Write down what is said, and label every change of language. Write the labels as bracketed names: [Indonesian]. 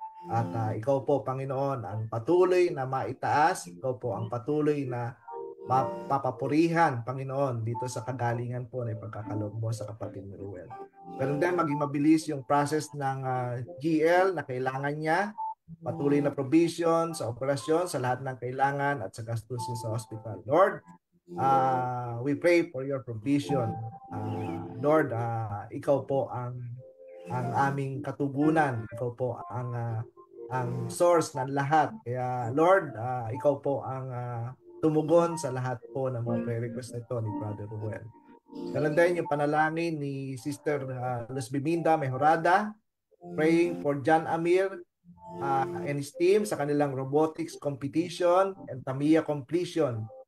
[Filipino] At ikaw po, Panginoon, ang patuloy na maitaas. Ikaw po ang patuloy na papapurihan, Panginoon, dito sa kagalingan po na ipagkakaloob mo sa kapatid ni Ruel. Pero din, maging mabilis yung process ng GL na kailangan niya, patuloy na provision sa operasyon, sa lahat ng kailangan at sa gastusin sa hospital. [English] Lord, we pray for your provision. [Filipino] Lord, ikaw po ang aming katugunan. Ikaw po ang source ng lahat. Kaya Lord, ikaw po ang tumugon sa lahat po ng mga prayer request nito ni Brother Ruel. Ganun din yung panalangin ni Sister Luz Biminda Mejorada, [English] praying for John Amir and his team sa kanilang robotics competition and Tamiya completion.